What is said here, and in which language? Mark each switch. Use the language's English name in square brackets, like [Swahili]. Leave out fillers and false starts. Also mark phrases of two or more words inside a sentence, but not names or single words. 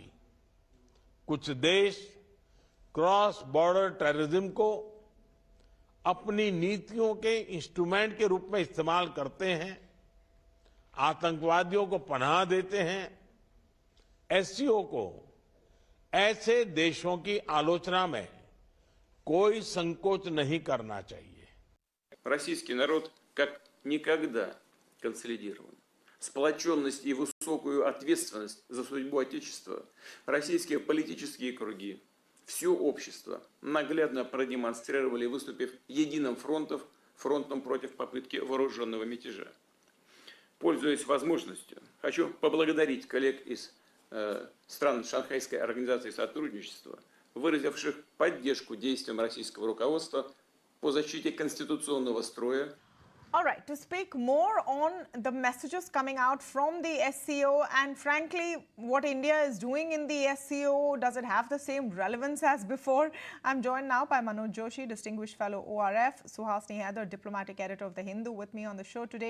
[Hindi] कुछ देश [English] cross border terrorism [Hindi] को अपनी नीतियों के इंस्ट्रूमेंट के रूप में इस्तेमाल करते हैं, आतंकवादियों को पनाह देते हैं। एससीओ को ऐसे देशों की आलोचना में कोई संकोच नहीं करना चाहिए। [Russian] Российский народ как никогда консолидирован. Сплоченность и высокую ответственность за судьбу Отечества российские политические круги, все общество наглядно продемонстрировали, выступив единым фронтом против попытки вооруженного мятежа. Пользуясь возможностью, хочу поблагодарить коллег из стран Шанхайской организации сотрудничества, выразивших поддержку действиям российского руководства по защите конституционного строя. [English] All right, to speak more on the messages coming out from the SCO and frankly what India is doing in the SCO, does it have the same relevance as before? I'm joined now by Manoj Joshi, Distinguished Fellow ORF, Suhasini Haidar, Diplomatic Editor of The Hindu, with me on the show today.